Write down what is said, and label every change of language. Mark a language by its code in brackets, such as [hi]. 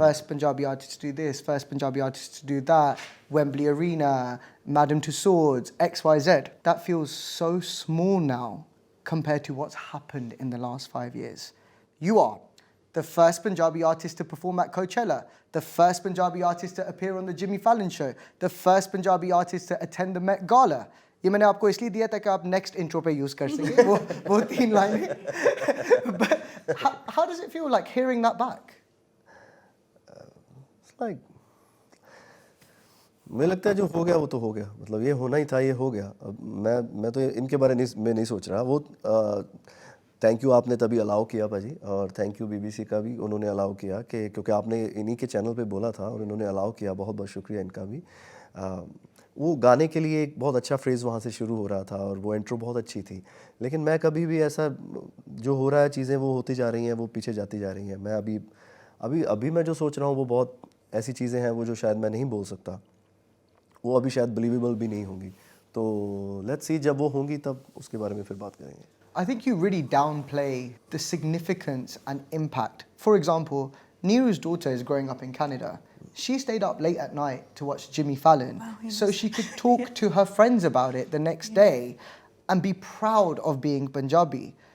[en] First Punjabi artist to do this, first Punjabi artist to do that, Wembley Arena, Madame Tussauds, XYZ. That feels so small now compared to what's happened in the last 5 years. You are the first Punjabi artist to perform at Coachella, the first Punjabi artist to appear on the Jimmy Fallon show, the first Punjabi artist to attend the Met Gala. [hi] ये मैंने आपको इसलिए दिया ताकि आप [en] next intro [hi] पे use कर सकें वो 3 लाइनें. [en] But how does it feel like hearing that back? It's like [hi] मुझे लगता है जो हो गया वो तो हो गया. मतलब ये होना ही था, ये हो गया. अब मैं तो इनके बारे में नहीं सोच रहा. वो थैंक यू आपने तभी अलाउ किया पाजी, और थैंक यू बीबीसी का भी, उन्होंने अलाउ किया कि क्योंकि आपने इन्हीं के चैनल पे बोला था और इन्होंने अलाउ किया. बहुत बहुत शुक्रिया इनका भी. वो गाने के लिए एक बहुत अच्छा फ्रेज़ वहाँ से शुरू हो रहा था और वो इंट्रो बहुत अच्छी थी. लेकिन मैं कभी भी ऐसा जो हो रहा है चीज़ें वो होती जा रही हैं, वो पीछे जाती जा रही हैं. मैं अभी मैं जो सोच रहा हूँ वो बहुत ऐसी चीज़ें हैं वो जो शायद मैं नहीं बोल सकता, वो अभी शायद बिलीवेबल भी नहीं होंगी. तो लेट्स सी, जब वो होंगी तब उसके बारे में फिर बात करेंगे. [en] I think you really downplay the significance and impact. For example, Neeru's daughter is growing up in Canada. She stayed up late at night to watch Jimmy Fallon so she could talk to her friends about it the next day and be proud of being Punjabi.